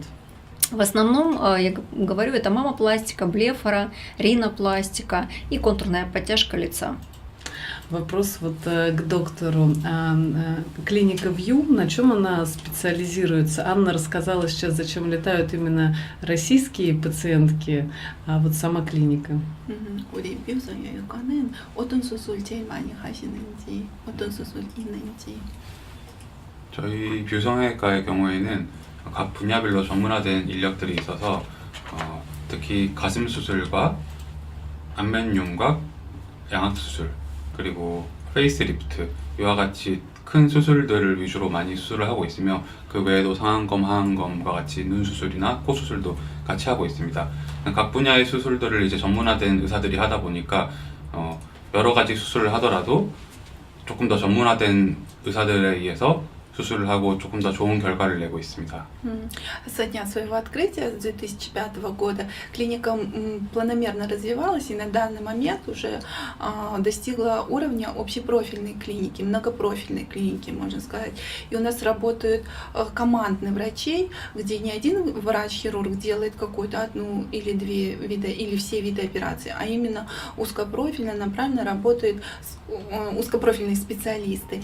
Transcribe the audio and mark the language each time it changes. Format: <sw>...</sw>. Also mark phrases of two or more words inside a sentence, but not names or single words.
<ru>В основном, я говорю, это мамопластика, блефара, ринопластика и контурная подтяжка лица. Вопрос к доктору. Клиника View, на чем она специализируется? Анна рассказала сейчас, зачем летают именно российские пациентки, а вот сама клиника.</ru> <ko>우리 뷰성형외과는 어떤 수술 제일 많이 하시는지, 어떤 수술 있는지. 저희 뷰성외과의 경우에는 각 분야별로 전문화된 인력들이 있어서 특히 가슴 수술과 안면 윤곽, 양악 수술, 그리고 페이스리프트 이와 같이 큰 수술들을 위주로 많이 수술을 하고 있으며 그 외에도 상안검, 하안검과 같이 눈 수술이나 코 수술도 같이 하고 있습니다. 각 분야의 수술들을 이제 전문화된 의사들이 하다 보니까 여러 가지 수술을 하더라도 조금 더 전문화된 의사들에 의해서 수술을 하고 조금 더 좋은 결과를 내고 있습니다.</ko> <ru>Со дня своего открытия с 2005 года клиника планомерно развивалась и на данный момент уже достигла уровня общепрофильной клиники, многопрофильной клиники, можно сказать. И у нас работают командные врачи, где не один врач-хирург делает какую-то одну или две вида, или все виды операций, а именно узкопрофильно, направленно работают узкопрофильные специалисты.</ru>